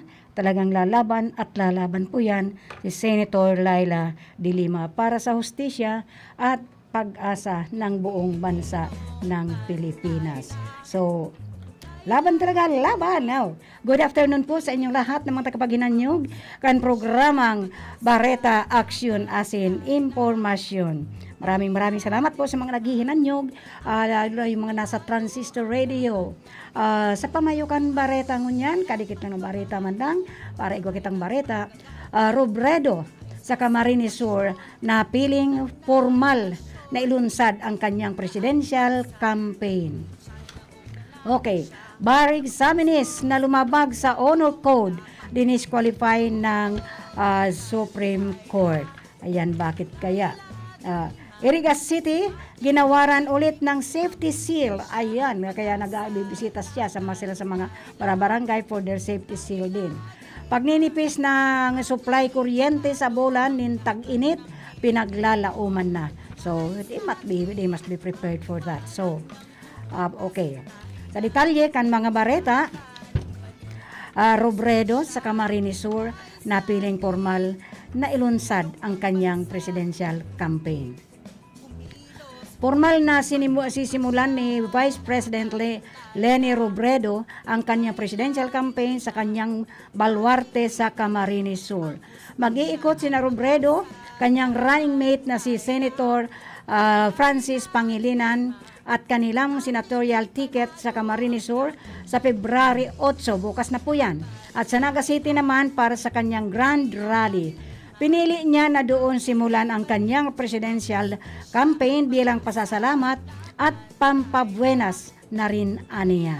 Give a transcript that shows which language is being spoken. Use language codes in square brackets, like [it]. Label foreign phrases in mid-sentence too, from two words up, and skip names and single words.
[tl] Talagang lalaban at lalaban po yan si Senator Laila de Lima para sa hustisya at pag-asa ng buong bansa ng Pilipinas. So, laban talaga, laban. Now, [en] good afternoon [tl] po sa inyong lahat ng mga tagapaghinanyog kan programang Bareta Aksyon asin Impormasyon. Maraming salamat po sa mga naghihinanyog, lalo yung mga nasa transistor radio. [bik] Sa pamayukan Bareta ngunyan, kadikit na ng Bareta mandang, para igwa kitang Bareta, Robredo sa Camarines Sur na piling formal na ilunsad ang kanyang presidential campaign. [tl] Okay, bar examinees na lumabag sa honor code dinisqualify ng Supreme Court. Ayan, bakit kaya? Iriga City, ginawaran ulit ng safety seal. Ayan, kaya nagbibisita siya sa mga barangay [en] for their safety seal [tl] din. [bik] Pagninipis ng supply kuryente sa bulan nin tag-init, pinaglalauman na. [en] So, they must be prepared for that. So, okay. [bik] Sa detalye kan mga bareta, Robredo sa Camarines Sur na piling formal na ilunsad ang kanyang presidential campaign. [tl] Formal na sisimulan ni Vice President Leni Robredo ang kanyang presidential campaign sa kanyang baluarte sa Camarines Sur. Mag-iikot si Robredo, kanyang running mate na si Senator Francis Pangilinan at kanilang senatorial ticket sa Camarines Sur sa February 8, bukas na po yan. At sa Naga City naman para sa kanyang grand rally. Pinili niya na doon simulan ang kanyang presidential campaign bilang pasasalamat at pampabuenas na rin aniya.